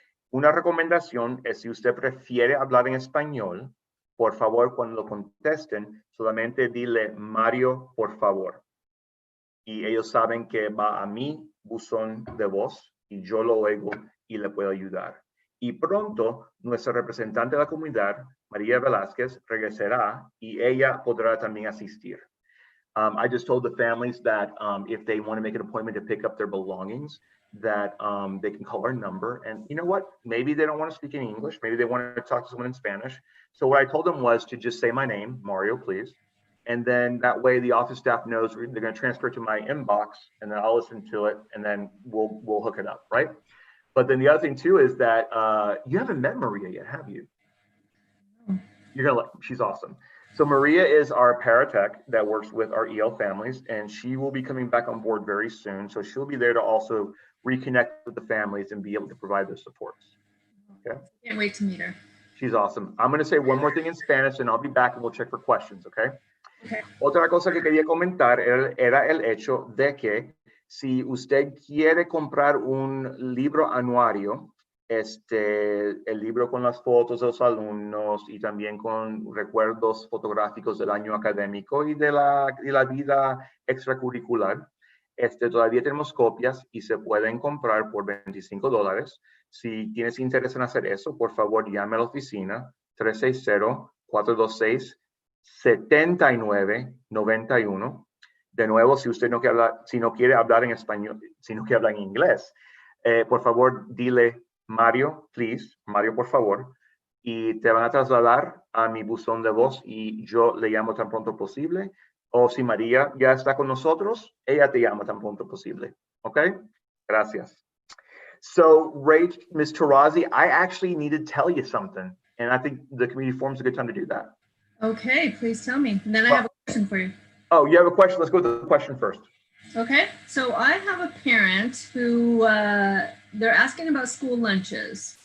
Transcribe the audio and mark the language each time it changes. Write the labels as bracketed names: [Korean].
[Spanish] Una recomendación es, si usted prefiere hablar en español, por favor, cuando lo contesten, solamente dile Mario, por favor. Y ellos saben que va a mi buzón de voz y yo lo oigo y le puedo ayudar. Y pronto, nuestra representante de la comunidad, María Velázquez, regresará y ella podrá también asistir. [English] I just told the families that if they want to make an appointment to pick up their belongings, that they can call our number. And you know what? Maybe they don't want to speak in English. Maybe they want to talk to someone in Spanish. So what I told them was to just say my name, Mario, please. And then that way the office staff knows they're going to transfer it to my inbox, and then I'll listen to it, and then we'll hook it up, right? But then the other thing too is that you haven't met Maria yet, have you? She's awesome. So Maria is our paratech that works with our EL families, and she will be coming back on board very soon. So she'll be there to also reconnect with the families and be able to provide their supports. Okay. Can't wait to meet her. She's awesome. I'm going to say one more thing in Spanish, and I'll be back and we'll check for questions. Okay. Okay. [Spanish] Otra cosa que quería comentar era el hecho de que si usted quiere comprar un libro anuario, el libro con las fotos de los alumnos y también con recuerdos fotográficos del año académico y de la vida extracurricular, todavía tenemos copias y se pueden comprar por $25. Si tienes interés en hacer eso, por favor llame a la oficina 360-426-7991. De nuevo, si usted no quiere hablar en español, si no quiere hablar en inglés, por favor, dile Mario, please, Mario, por favor, y te van a trasladar a mi buzón de voz y yo le llamo tan pronto posible. O si María ya está con nosotros, ella te llama tan pronto posible. ¿Ok? Gracias. [English] So, Mr. Rozzi, I actually need to tell you something, and I think the community forum is a good time to do that. Okay, please tell me. And then I have a question for you. Oh, you have a question? Let's go with the question first. Okay, so I have a parent who they're asking about school lunches.